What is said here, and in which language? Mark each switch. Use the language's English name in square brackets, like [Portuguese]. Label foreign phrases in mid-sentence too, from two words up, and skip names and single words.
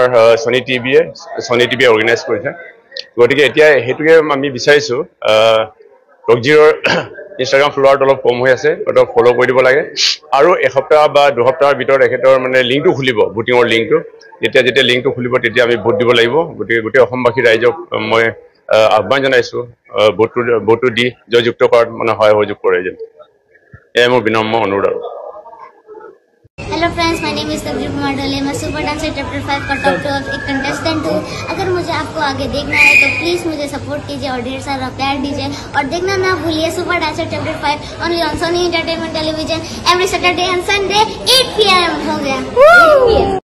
[Assamese] সনি টিভিয়ে অৰ্গেনাইজ কৰিছে গতিকে এতিয়া হেতুকে আমি বিচাৰিছো টকজিৰৰ Instagram ফলোৱাৰ অলপ কম হৈ আছে ওটা ফলো কৰি দিব লাগে আৰু এসপ্তাহ বা দুসপ্তাহৰ ভিতৰত এখেতৰ মানে লিংকটো খুলিব ভোটিংৰ লিংকটো যেতিয়া লিংকটো খুলিব তেতিয়া আমি ভোট দিব লাগিব গোটেই অসমবাসী ৰাইজক মই আহ্বান জনাইছো ভোটটো দি জয়যুক্ত কৰাত মানে সহযোগ কৰে যেন এয়া মোৰ বিনম্ৰ অনুৰোধ [English] hello friends my name is [Hindi] टकजीर कुमार डोले मैं सुपर डांसर चैप्टर 5 का टॉप 12 एक कंटेस्टेंट हूँ अगर मुझे आपको आगे देखना है तो प्लीज मुझे सपोर्ट कीजिए और ढेर सारा प्यार दीजिए और देखना ना भूलिए सुपर डांसर चैप्टर 5 [English] only on [Hindi] सोनी एंटरटेनमेंट टेलीविजन [English] every Saturday and Sunday 8 PM [Hindi] हो गया 8 PM